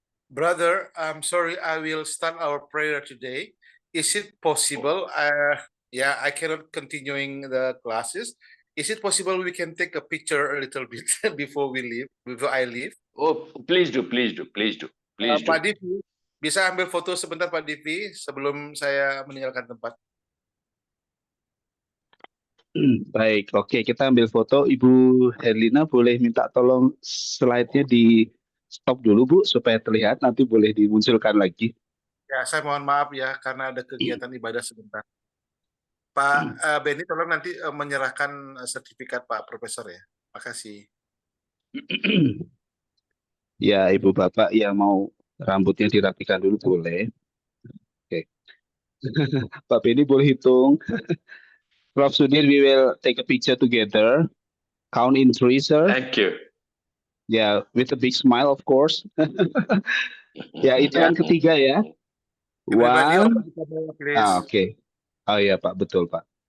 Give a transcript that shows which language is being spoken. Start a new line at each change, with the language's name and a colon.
English: Brother, I'm sorry, I will start our prayer today. Is it possible? Yeah, I cannot continuing the classes. Is it possible we can take a picture a little bit before we leave, before I leave? Oh, please do, please do, please do, please do.
Indonesian: Pak Divi, bisa ambil foto sebentar Pak Divi sebelum saya meninggalkan tempat? Baik, oke, kita ambil foto. Ibu Herlina boleh minta tolong slide-nya di stop dulu, Bu, supaya terlihat. Nanti boleh dimunculkan lagi. Ya, saya mohon maaf ya karena ada kegiatan ibadah sebentar. Pak Benny, tolong nanti menyerahkan sertifikat Pak Profesor ya. Makasih. Ya, Ibu Bapak yang mau rambutnya dirapikan dulu boleh. Oke. Pak Benny boleh hitung. Prof.
English: Sudhir, we will take a picture together. Count in three, sir. Thank you. Yeah, with a big smile, of course.
Indonesian: Ya, hitungan ketiga ya.
English: Everybody One. open camera, please.
Indonesian: Oke. Oh ya, Pak, betul, Pak.